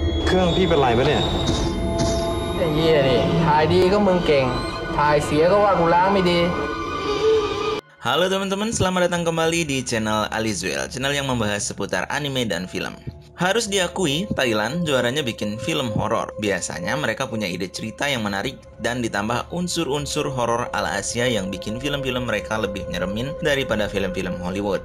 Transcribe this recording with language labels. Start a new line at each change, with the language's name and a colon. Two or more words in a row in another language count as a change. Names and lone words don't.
Thai: เครื่องพี่เป็นไรปะเนี่ย ไอ้เหี้ยนี่ถ่ายดีก็มึงเก่งถ่ายเสียก็ว่ากูล้างไม่ดี
Indonesian: Halo teman-teman, selamat datang kembali di channel Alizuel, channel yang membahas seputar anime dan film. Harus diakui, Thailand juaranya bikin film horor. Biasanya mereka punya ide cerita yang menarik dan ditambah unsur-unsur horor ala Asia yang bikin film-film mereka lebih nyeremin daripada film-film Hollywood.